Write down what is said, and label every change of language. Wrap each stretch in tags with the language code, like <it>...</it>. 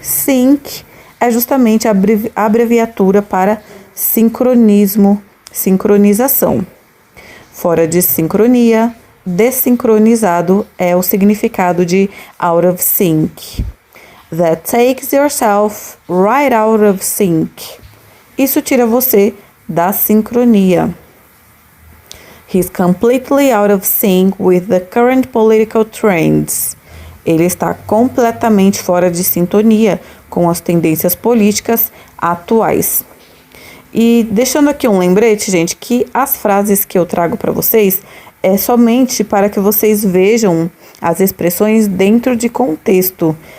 <pt>Sync é justamente a abreviatura para sincronismo, sincronização. Fora de sincronia, desincronizado é o significado de out of sync.</pt> <en>That takes yourself right out of sync.</en> <pt>Isso tira você da sincronia.</pt> <en>He's completely out of sync with the current political trends.</en> <pt>Ele está completamente fora de sintonia com as tendências políticas atuais. E deixando aqui um lembrete, gente, que as frases que eu trago para vocês é somente para que vocês vejam as expressões dentro de contexto.</pt>